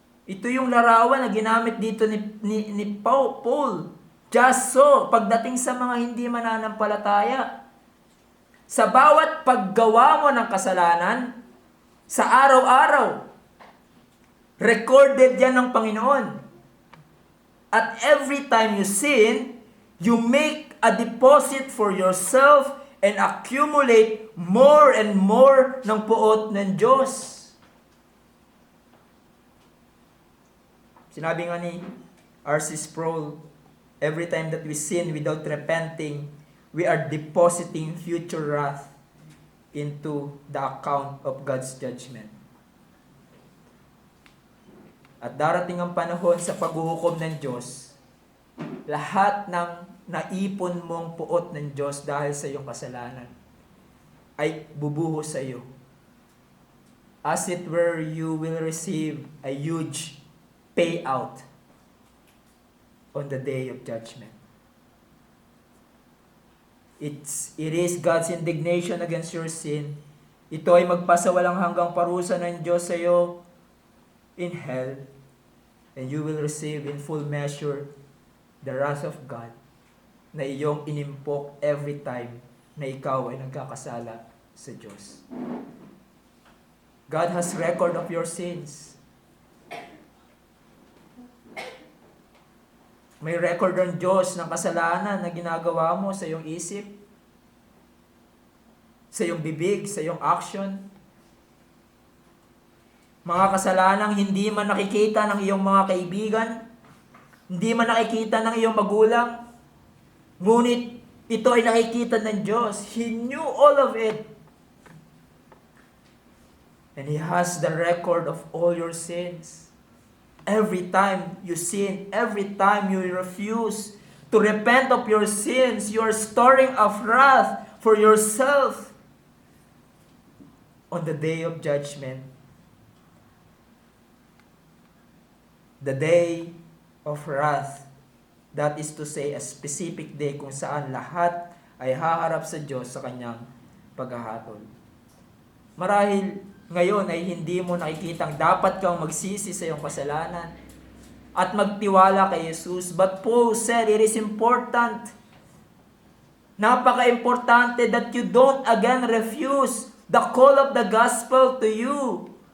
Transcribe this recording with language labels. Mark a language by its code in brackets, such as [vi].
[tl] Ito yung larawan na ginamit dito ni Paul. [en] Just so, [tl] pagdating sa mga hindi mananampalataya, sa bawat paggawa mo ng kasalanan, sa araw-araw, recorded yan ng Panginoon. [en] At every time you sin, you make a deposit for yourself and accumulate more and more [tl] ng puot ng Diyos. Sinabi nga ni [en] R.C. Sproul, every time that we sin without repenting, we are depositing future wrath into the account of God's judgment. [tl] At darating ang panahon sa paghuhukom ng Diyos, lahat ng naipon mong puot ng Diyos dahil sa iyong kasalanan ay bubuhos sa iyo. [en] As it were, you will receive a huge payout on the day of judgment. It is God's indignation against your sin. [tl] Ito ay magpasawalang hanggang parusa ng Diyos sa iyo in hell, [en] and you will receive in full measure the wrath of God [tl] na iyong inimpok every time na ikaw ay nagkakasala sa Diyos. [en] God has record of your sins. [tl] May record ng Diyos ng kasalanan na ginagawa mo sa iyong isip. sa iyong bibig, sa iyong action. Mga kasalanang hindi man nakikita ng iyong mga kaibigan, hindi man nakikita ng iyong magulang, ngunit ito ay nakikita ng Diyos. [en] He knew all of it. And He has the record of all your sins. Every time you sin, every time you refuse to repent of your sins, you are storing up wrath for yourself on the day of judgment. The day of wrath. That is to say, a specific day [tl] kung saan lahat ay haharap sa Diyos sa kanyang paghahatol. Marahil ngayon ay hindi mo nakikitang dapat kang magsisi sa iyong kasalanan at magtiwala kay Jesus. [en] But Paul said it is important, [tl] napaka-importante [en] that you don't again refuse the call of the gospel to you.